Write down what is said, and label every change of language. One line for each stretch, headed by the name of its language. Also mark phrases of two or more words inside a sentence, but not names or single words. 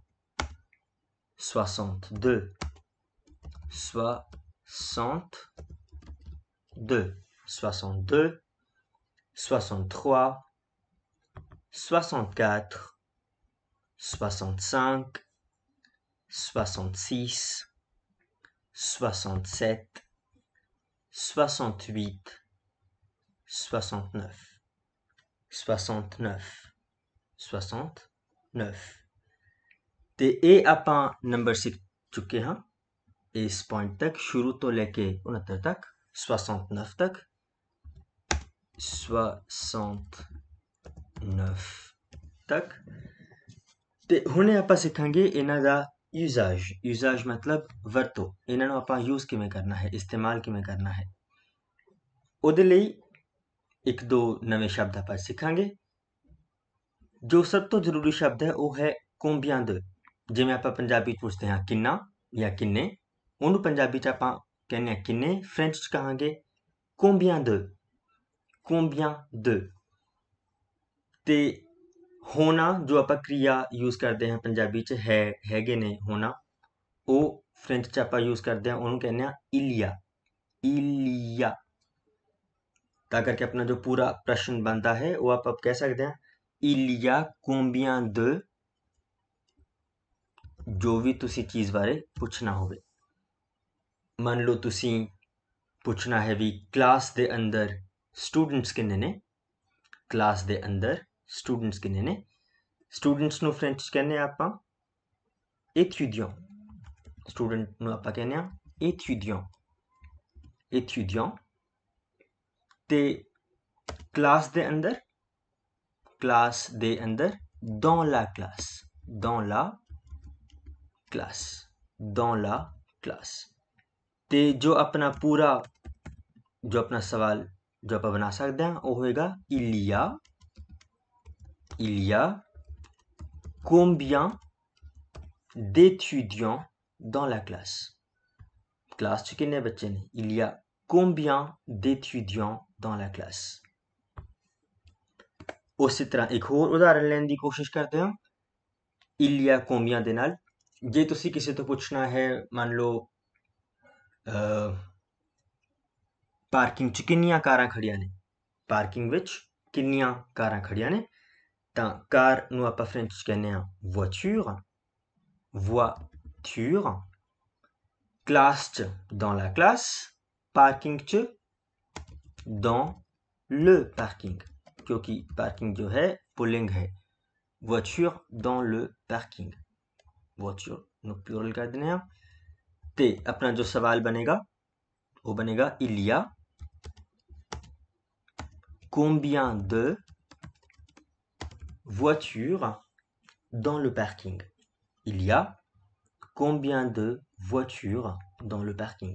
French: 62, 62, 62, 63, 64, 65, 66, 67, 68, 69, 69, 69।
Punjabi: ਤੇ ਇਹ ਆਪਾਂ ਨੰਬਰ ਸਿੱਖ ਚੁੱਕੇ ਹਾਂ ਇਸ ਪੌਇੰਟ ਤਕ, ਸ਼ੁਰੂ ਤੋ ਲੇਕੇ 69 ਤਕ, 69 ਤਕ, 69 ਤਕ, 69 तक, 69 तक। ਤੇ ਹੁਣੇ ਆਪਾਂ ਸਿੱਖਾਂਗੇ ਇਹਨਾਂ ਦਾ ਯੂਜ਼ਾਜ ਮਤਲਬ ਵਰਤੋਂ। ਇਹਨਾਂ ਨੂੰ ਆਪਾਂ ਯੂਜ਼ ਕਿਵੇਂ ਕਰਨਾ ਹੈ, ਇਸਤੇਮਾਲ ਕਿਵੇਂ ਕਰਨਾ ਹੈ। ਉਹਦੇ ਲਈ ਇੱਕ ਦੋ ਨਵੇਂ ਸ਼ਬਦ ਆਪਾਂ ਸਿੱਖਾਂਗੇ। ਜੋ ਸਭ ਤੋਂ ਜ਼ਰੂਰੀ ਸ਼ਬਦ ਹੈ ਉਹ ਹੈ
French: combien de।
Punjabi: ਜਿਵੇਂ ਆਪਾਂ ਪੰਜਾਬੀ 'ਚ ਪੁੱਛਦੇ ਹਾਂ ਕਿੰਨਾ ਜਾਂ ਕਿੰਨੇ, ਉਹਨੂੰ ਪੰਜਾਬੀ 'ਚ ਆਪਾਂ ਕਹਿੰਦੇ ਹਾਂ ਕਿੰਨੇ, ਫ੍ਰੈਂਚ 'ਚ ਕਹਾਂਗੇ
French: combien de, combien de।
Punjabi: ਤੇ ਹੋਣਾ ਜੋ ਆਪਾਂ
Hindi: क्रिया यूज़ करते हैं
Punjabi: ਪੰਜਾਬੀ 'ਚ ਹੈ, ਹੈਗੇ ਨੇ, ਹੋਣਾ, ਉਹ ਫ੍ਰੈਂਚ 'ਚ ਆਪਾਂ यूज़ ਕਰਦੇ ਹਾਂ, ਉਹਨੂੰ ਕਹਿੰਦੇ ਹਾਂ
French: il y a, il y a।
Punjabi: ਤਾਂ ਕਰਕੇ ਆਪਣਾ ਜੋ ਪੂਰਾ ਪ੍ਰਸ਼ਨ ਬਣਦਾ ਹੈ ਉਹ ਆਪਾਂ ਕਹਿ ਸਕਦੇ ਹਾਂ
French: il y a combien de,
Punjabi: ਜੋ ਵੀ ਤੁਸੀਂ ਚੀਜ਼ ਬਾਰੇ ਪੁੱਛਣਾ ਹੋਵੇ। ਮੰਨ ਲਓ ਤੁਸੀਂ ਪੁੱਛਣਾ ਹੈ ਵੀ ਕਲਾਸ ਦੇ ਅੰਦਰ ਸਟੂਡੈਂਟਸ ਕਿੰਨੇ ਨੇ, ਕਲਾਸ ਦੇ ਅੰਦਰ ਸਟੂਡੈਂਟਸ ਕਿੰਨੇ ਨੇ। ਸਟੂਡੈਂਟਸ ਨੂੰ ਫ੍ਰੈਂਚ 'ਚ ਕਹਿੰਦੇ ਹਾਂ ਆਪਾਂ étudiant। स्टूडेंट ਨੂੰ ਆਪਾਂ ਕਹਿੰਦੇ ਹਾਂ
French: étudiant, étudiant।
Punjabi: ਤੇ ਕਲਾਸ ਦੇ ਅੰਦਰ
French: dans la classe, dans la classe, dans la classe।
Punjabi: ਤੇ ਜੋ ਆਪਣਾ ਪੂਰਾ ਜੋ ਆਪਣਾ ਸਵਾਲ ਜੋ ਆਪਾਂ ਬਣਾ ਸਕਦੇ ਹਾਂ ਉਹ ਹੋਏਗਾ
French: il y a combien d'étudiants dans la classe।
Punjabi: क्लास 'ਚ ਕਿੰਨੇ ਬੱਚੇ ਨੇ,
French: il y a combien d'étudiants dans la classe।
Punjabi: ਉਸੇ ਤਰ੍ਹਾਂ ਇੱਕ ਹੋਰ ਉਦਾਹਰਨ ਲੈਣ ਦੀ ਕੋਸ਼ਿਸ਼ ਕਰਦੇ ਹਾਂ
French: il y a combien
Punjabi: ਦੇ ਨਾਲ। ਜੇ ਤੁਸੀਂ ਕਿਸੇ ਤੋਂ ਪੁੱਛਣਾ ਹੈ, ਮੰਨ ਲਓ ਪਾਰਕਿੰਗ 'ਚ ਕਿੰਨੀਆਂ ਕਾਰਾਂ ਖੜੀਆਂ ਨੇ, ਪਾਰਕਿੰਗ ਵਿੱਚ ਕਿੰਨੀਆਂ ਕਾਰਾਂ ਖੜੀਆਂ ਨੇ, ਤਾਂ ਕਾਰ ਨੂੰ ਆਪਾਂ ਫ੍ਰੈਂਚ 'ਚ ਕਹਿੰਦੇ ਹਾਂ
French: voiture, voiture।
Punjabi: ਕਲਾਸ ਚ
French: dans la classe,
Punjabi: ਪਾਰਕਿੰਗ ਚ
French: dans le parking,
Hindi: क्योंकि पार्किंग जो है पुलिंग है।
French: voiture dans le parking,
Punjabi: voiture ਨੂੰ ਪਲੂਰਲ ਕਰ ਦੇਣੇ ਹੈਂ। ਤੇ ਅਪਣਾ ਜੋ ਸਵਾਲ ਬਣੇਗਾ ਵੋ ਬਣੇਗਾ
French: il y a combien de voitures dans le parking, il y a combien de voitures dans le parking।